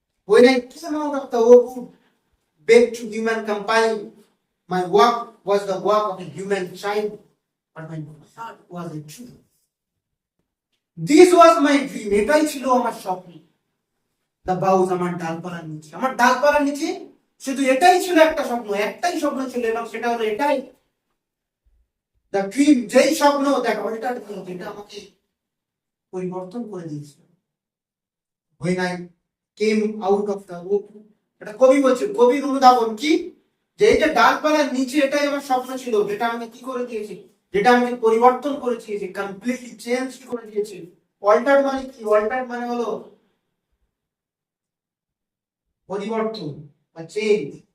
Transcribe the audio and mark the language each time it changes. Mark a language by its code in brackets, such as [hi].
[en] When I came out of the oak, back to human company, my work was the work of a human child, but my heart was a truth. This was my dream, [bn] এটাই ছিল আমার স্বপ্ন। [en] The boughs, [bn] আমার ডালপালার নিচে, আমার ডালপালার নিচে শুধু এটাই ছিল একটা স্বপ্ন, একটাই স্বপ্ন ছিল, এবং সেটা হলো এটাই, [en] the dream, [bn] যেই স্বপ্ন [en] that altered me, [bn] যেটা আমাকে পরিবর্তন করে দিয়েছিল। [en] When I came out of the oak, [bn] এটা কবি বলছে, কবির অনুধাবন কি? যে এই যে ডালপালার নিচে এটাই আমার স্বপ্ন ছিল, যেটা আমাকে কি করে দিয়েছে, যেটা আমাকে পরিবর্তন করে দিয়েছে, কমপ্লিটলি চেঞ্জ করে দিয়েছে। অল্টার মানে কি? অল্টার মানে হলো পরিবর্তন বা চেঞ্জ।